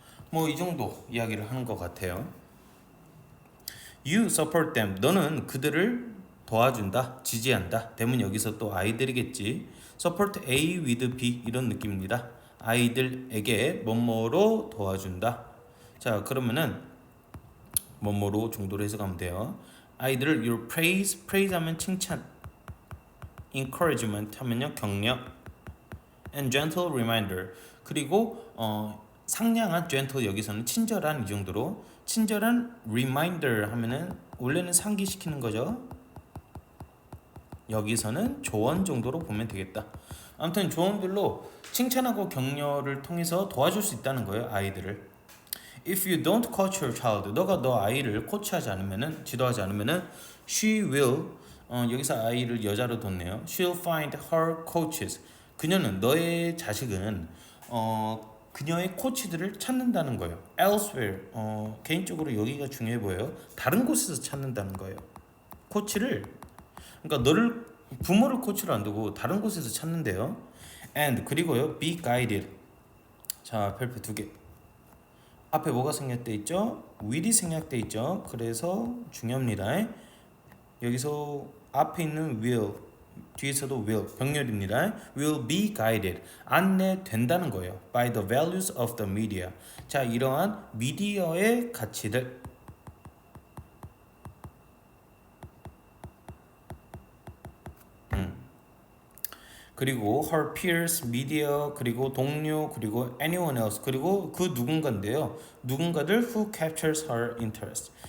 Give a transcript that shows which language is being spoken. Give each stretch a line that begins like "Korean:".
Korean: 뭐 이 정도 이야기를 하는 것 같아요.
English: You support them.
Korean: 너는 그들을 도와준다, 지지한다. 대문 여기서 또 아이들이겠지. Support A with B 이런 느낌입니다. 아이들에게 뭐뭐로 도와준다. 자, 그러면은 뭐뭐로 정도로 해석하면 돼요. 아이들을 your praise 하면 칭찬, encouragement 하면요 격려,
English: and gentle reminder
Korean: 그리고 상냥한 gentle 여기서는 친절한 이 정도로 친절한 reminder 하면은 원래는 상기시키는 거죠. 여기서는 조언 정도로 보면 되겠다. 아무튼 조언들로 칭찬하고 격려를 통해서 도와줄 수 있다는 거예요, 아이들을.
English: If you don't coach your child,
Korean: 너가 너 아이를 코치하지 않으면은, 지도하지 않으면은,
English: she will,
Korean: 여기서 아이를 여자로 뒀네요.
English: She'll find her coaches.
Korean: 그녀는, 너의 자식은 그녀의 코치들을 찾는다는 거예요. Elsewhere, 개인적으로 여기가 중요해 보여요. 다른 곳에서 찾는다는 거예요. 코치를, 그러니까 너를, 부모를 코치로 안 두고 다른 곳에서 찾는데요. And 그리고요,
English: be guided.
Korean: 자, 별표 2개. 앞에 뭐가 생략돼 있죠? will이 생략돼 있죠. 그래서 중요합니다. 여기서 앞에 있는 will, 뒤에서도 will, 병렬입니다. will be guided, 안내된다는 거예요.
English: by the values of the media.
Korean: 자, 이러한 미디어의 가치들. 그리고 her peers, media, 그리고 동료, 그리고
English: anyone else,
Korean: 그리고 그 누군가인데요. 누군가들
English: who captures her interest.